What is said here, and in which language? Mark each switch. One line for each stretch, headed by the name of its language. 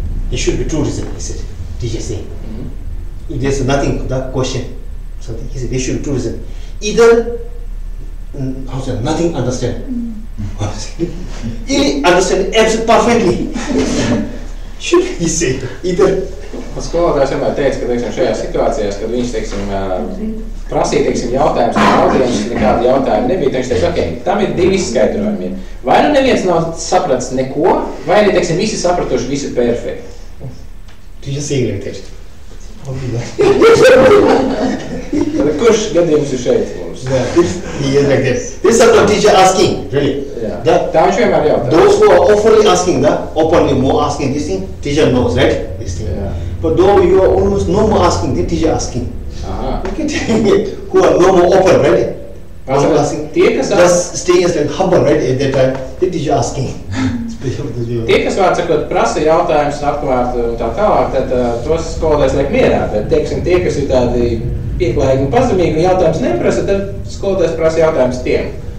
English: There should be 2 reasons, he said. Teacher saying. If there's nothing, that question, something, he said, there should be 2 reasons. Either, nothing understand. Either understand absolutely perfectly. Should he say, either.
Latvian: Skolotājs vienmēr teica, ka, teiksim, šajās situācijās, kad viņš, teiksim, prasīja, teiksim, jautājumus no audiences, nekādi jautājumi nebija, viņš teica, ok, tam ir 2 izskaidrojumi. Vai nu neviens nav sapratis neko, vai arī, teiksim, visi sapratuši, visi perfekti.
English: Teacher saying like that.
Latvian: Kurš gadījums ir šeit mums?
English: He is like that. This is what teacher asking, really.
Latvian: Tā viņš vienmēr jautā.
English: Those who are openly asking, openly more asking this thing, teacher knows, right? This thing. But though you are almost no more asking, the teacher asking. Look at who are no more open, right? Asking. Just staying as like humble, right? At that time, the teacher asking.
Latvian: Tie, kas vārds sakot, prasa jautājumus atklāt un tā tālāk, tad tos skolotājs liek mierā. Bet, teiksim, tie, kas ir tādi pieklājīgi un pazemīgi un jautājums neprasa, tad skolotājs prasa jautājumus tiem.